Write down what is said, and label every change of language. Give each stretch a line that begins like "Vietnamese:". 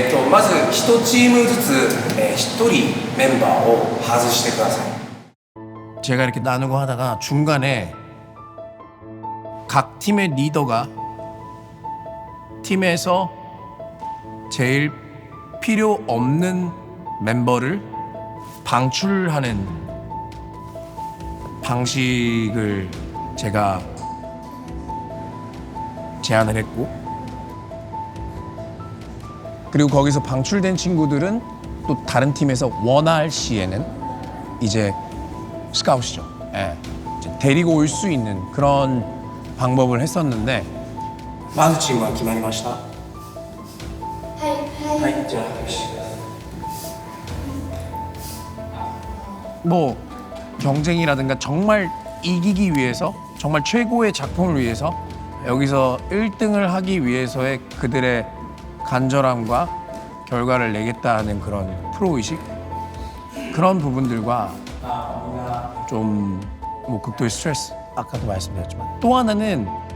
Japanese: まず1チームずつ、1人メンバーを外してください。
Korean: 제가 이렇게 나누고 하다가 중간에 각 팀의 리더가 팀에서 제일 필요 없는 멤버를 방출하는 방식을 제가 제안을 했고, 그리고 거기서 방출된 친구들은 또 다른 팀에서 원할 시에는 이제 스카웃이죠. 예. 이제 데리고 올 수 있는 그런 방법을 했었는데,
Japanese: まずチームは決まりました。はい、じゃあ発表してください。
Korean: 뭐 경쟁이라든가 정말 이기기 위해서, 정말 최고의 작품을 위해서, 여기서 1등을 하기 위해서의 그들의 간절함과 결과를 내겠다는 그런 프로의식, 그런 부분들과 좀 뭐 극도의 스트레스, 아까도 말씀드렸지만, 또 하나는